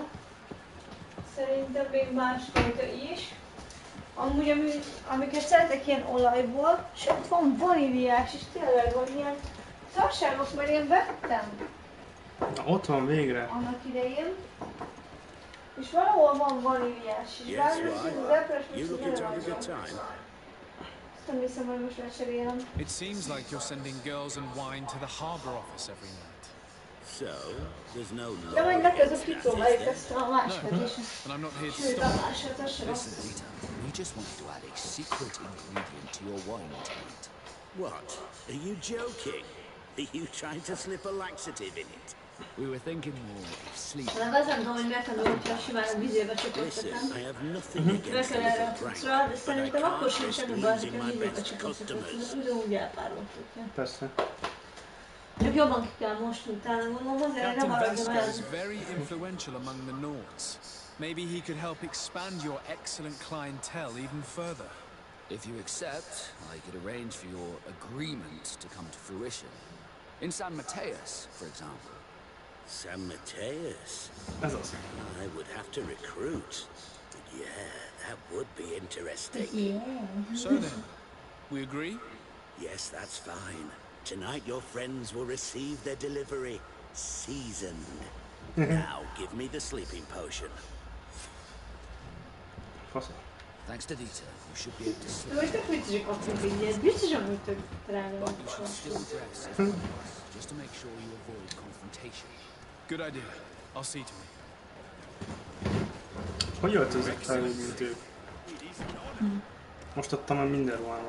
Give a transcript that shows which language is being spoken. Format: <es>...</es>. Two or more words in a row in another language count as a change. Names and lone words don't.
<hu>Szerintem még másfajta is. Amúgy, amiket szeretek ilyen olajból, sőt van vaníliás is, tényleg van ilyen szarságok, mert én vettem. Na, ott van végre. Annak idején. És valahol van vaníliás is.</hu> <en>Yes, why? You looking to have a good time?</en> <hu>Nem hiszem, hogy most lecserélem.</hu> <en>It seems like you're sending girls and wine to the harbor office every night. So, there's no law.</en> <hu>De majd legközelebb kipróbáljuk ezt a másikat is.</hu> <en>And I'm not here to</en> <hu>Sőt, a</hu> <en>stop.</en> <hu>másikat, az sem</hu> <en>Listen,</en> <hu>rossz.</hu> <en>Dieter, we just wanted to add a secret ingredient to your wine tonight. What? Are you joking? Are you trying to slip a laxative in it? We were thinking more of sleep.</en> <hu>Nem az nem tudom, hogy megtanulom, hogyha simán a vizébe csipogtatom.</hu> <en>I have nothing against a little prank,</en> <hu>de</hu> <en>but I</en> <hu>szerintem akkor sem</hu> <en>can't</en> <hu>semmi</hu> <en>risk</en> <hu>baj,</hu> <en>losing</en> <hu>hogyha</hu> <en>my</en> <hu>vizébe</hu> <en>best</en> <hu>csipogtatom.</hu> <en>customers.</en> <hu>Ugyanúgy elpároltuk. Persze. Csak jobban ki kell mosni utána, gondolom azért nem</hu> <en>Captain</en> <hu>maradjon</hu> <en>Veska</en> <hu>olyan.</hu> <en>is very influential among the Nords. Maybe he could help expand your excellent clientele even further. If you accept, I could arrange for your agreement to come to fruition. In San Mateus, for example. San Mateus?</en> <hu>Ez az.</hu> <en>I would have to recruit. But yeah, that would be interesting. Yeah. So then, we agree? Yes, that's fine. Tonight your friends will receive their delivery. Seasoned. Now, give me the sleeping potion.</en> <hu>Fasz.</hu> <en>Thanks to Dita, you should be able to sleep.</en> <hu>Most tök viccesek kaptunk így, ez biztosan úgy tök drága.</hu> <en>But you should still dress as one of us, just to make sure you avoid confrontation. Good idea. I'll see to it.</en> <hu>Hogy öltözött fel úgy, mint ő? Most adtam el minden ruhámat.</hu>